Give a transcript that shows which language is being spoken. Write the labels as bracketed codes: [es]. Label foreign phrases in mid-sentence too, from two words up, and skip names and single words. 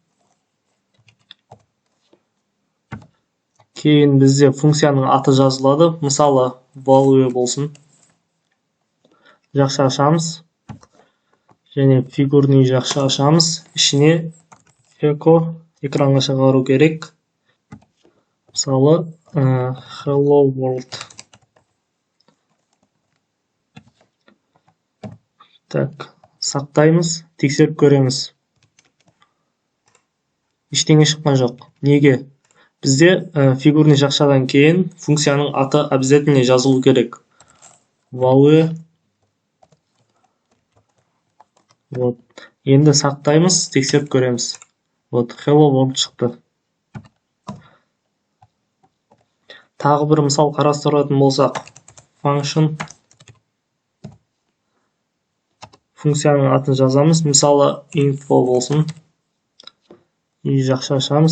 [kk] Кейін бізде функцияның аты жазылады. Мысалы, value болсын. Жақша ашамыз. Және фигурный жақша ашамыз. Ішіне echo экранға шығару керек. Мысалы, [en] hello world. [kk] Сақтаймыз, тексеріп көреміз. Ештеңе шыққан жоқ. Неге? Бізде фигурный жақшадан кейін функцияның аты обязательно жазылу керек. Value. Енді сақтаймыз, тексеріп көреміз. [en] Hello world [kk] шықты. Тағы бір мысал қарастыратын болсақ, function функцияның атын жазамыз. Мысалы, info болсын. Жақша ашамыз.